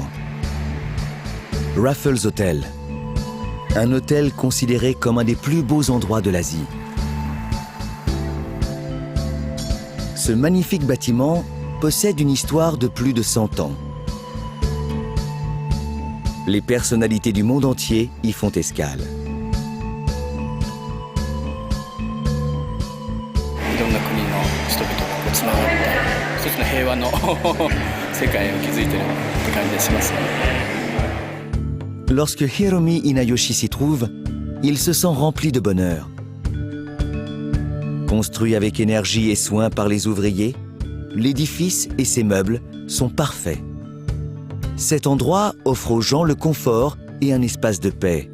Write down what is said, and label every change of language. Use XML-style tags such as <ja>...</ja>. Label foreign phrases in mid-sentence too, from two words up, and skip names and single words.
<fr>Raffles Hotel, un hôtel considéré comme un des plus beaux endroits de l'Asie. Ce magnifique bâtiment possède une histoire de plus de 100 ans. Les personnalités du monde entier y font escale.</fr> <ja>いろんな国の人々がつながって一つの平和の世界を築いてるって感じがしますね。</ja> <fr>Lorsque Hiromi Inayoshi s'y trouve, il se sent rempli de bonheur. Construit avec énergie et soin par les ouvriers, l'édifice et ses meubles sont parfaits. Cet endroit offre aux gens le confort et un espace de paix.</fr>